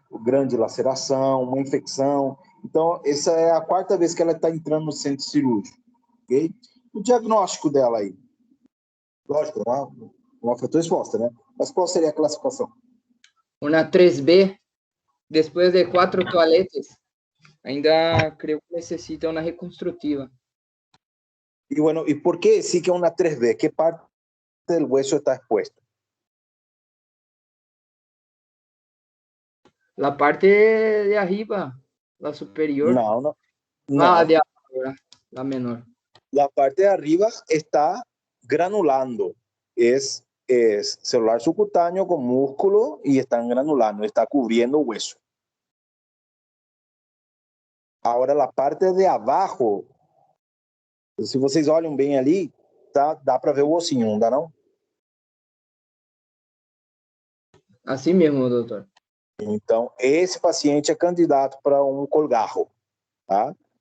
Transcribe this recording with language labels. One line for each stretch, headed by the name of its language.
Portuguese: Grande laceração, uma infecção, então essa é a quarta vez que ela está entrando no centro cirúrgico, ok? O diagnóstico dela aí, lógico, uma fratura exposta, né? Mas qual seria a classificação? Uma 3B, depois de 4 toaletes, ainda creio que necessita uma reconstrutiva.
Spanish: Y bueno, ¿y por qué sí que una 3B? ¿Qué parte del hueso está expuesta? La parte de arriba, la superior. No. Ah, de abajo, la menor. La parte de arriba está granulando. Es celular subcutáneo con músculo y están granulando, está cubriendo hueso. Ahora la parte de abajo,
Portuguese: se vocês olham bem ali, dá para ver o ossinho, não dá não? Assim mesmo, doutor. Então, esse paciente é candidato para um colgarro, tá?